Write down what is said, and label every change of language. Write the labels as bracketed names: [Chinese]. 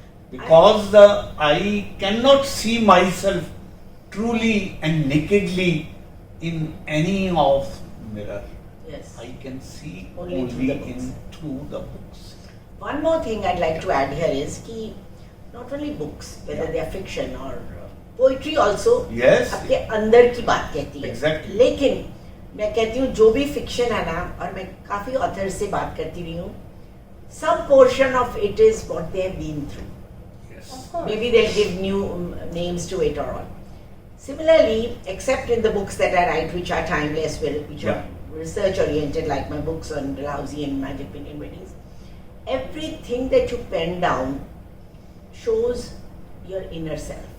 [English] because I cannot see myself truly and nakedly in any of mirror. Yes. I can see Only only through the books. in through the books. One more thing I'd like to add here is कि not only books, whether they are fiction or poetry also, Yes. [Hindi] आपके अंदर की बात कहती है. [English] Exactly. [Hindi] लेकिन मैं कहती हूँ जो भी fiction है ना, और मैं काफी ऑथर से बात करती रही हूँ, [English] some portion of it is what they have been through. Yes. Of course. Maybe they'll give new names to it or all. Similarly, except in the books that I write, which are timeless, which are research oriented, like my books on Dalhousie and Magic Pinyin Weddings, everything that you pen down shows your inner self.